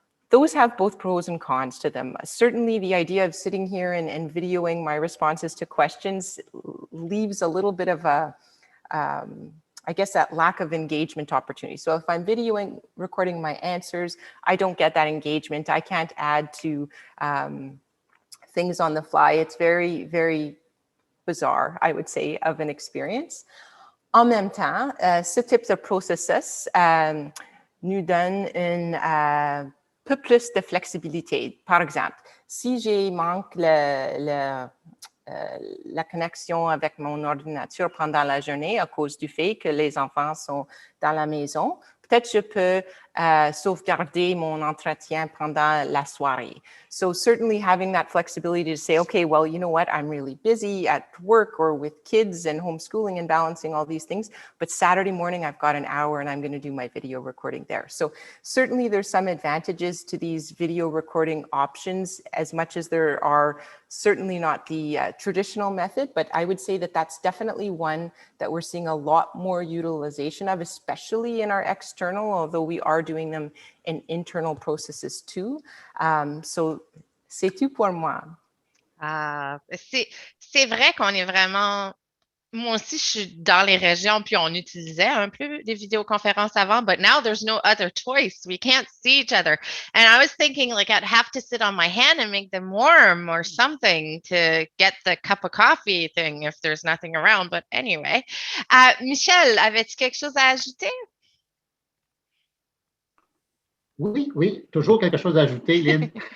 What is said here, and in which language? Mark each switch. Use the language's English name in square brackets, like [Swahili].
[English] Those have both pros and cons to them. Certainly the idea of sitting here and videoing my responses to questions leaves a little bit of a, I guess, that lack of engagement opportunity. So if I'm videoing, recording my answers, I don't get that engagement. I can't add to things on the fly. It's very, very bizarre, I would say, of an experience. [French] En même temps, ce type de processus nous donne un peu plus de flexibilité. Par exemple, si j'ai manque la connexion avec mon ordinateur pendant la journée à cause du fait que les enfants sont dans la maison, peut-être je peux sauvegarder mon entretien pendant la soirée. [English] So certainly having that flexibility to say, okay, well, you know what, I'm really busy at work or with kids and homeschooling and balancing all these things, but Saturday morning I've got an hour and I'm going to do my video recording there. So certainly there's some advantages to these video recording options, as much as there are certainly not the traditional method, but I would say that that's definitely one that we're seeing a lot more utilization of, especially in our external, although we are doing them in internal processes too. [French] So c'est tout pour moi. C'est vrai qu'on est vraiment... Moi aussi, je suis dans les régions, puis on utilisait un peu des vidéoconférences avant, but now there's no other choice. [English] We can't see each other. And I was thinking, like, I'd have to sit on my hand and make them warm or something to get the cup of coffee thing if there's nothing around. But anyway. [French] Michel, avais-tu quelque chose à ajouter? Oui, toujours quelque chose à ajouter, Lynn.